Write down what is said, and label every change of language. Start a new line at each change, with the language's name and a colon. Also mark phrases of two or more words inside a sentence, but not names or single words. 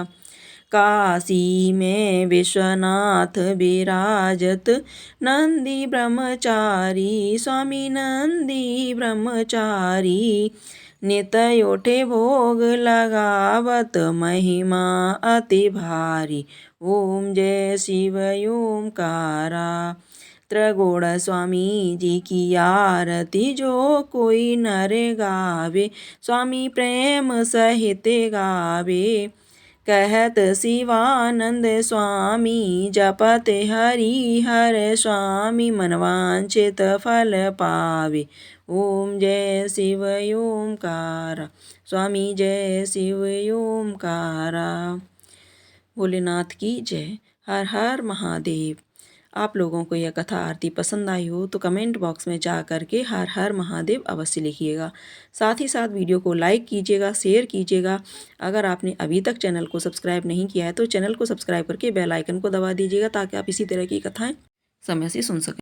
Hindi: काशी में विश्वनाथ विराजत, नंदी ब्रह्मचारी, स्वामी नंदी ब्रह्मचारी। नित उठे भोग लगावत, महिमा अति भारी। ओम जय शिव ओमकारा। त्रिगुण स्वामी जी की आरती, जो कोई नर गावे, स्वामी प्रेम सहित गावे। कहत शिवानंद स्वामी, जपत हरि हर स्वामी, मनवांछित फल पावे। ओम जय शिव ओमकारा। स्वामी जय शिव ओमकारा। भोलेनाथ की जय। हर हर महादेव। आप लोगों को यह कथा आरती पसंद आई हो तो
English: comment box
Hindi: में जा कर के हर हर महादेव अवश्य लिखिएगा। साथ ही साथ वीडियो को लाइक कीजिएगा, शेयर कीजिएगा। अगर आपने अभी तक चैनल को सब्सक्राइब नहीं किया है तो चैनल को सब्सक्राइब करके
English: bell icon
Hindi: को दबा दीजिएगा, ताकि आप इसी तरह की कथाएं समय से सुन सकें।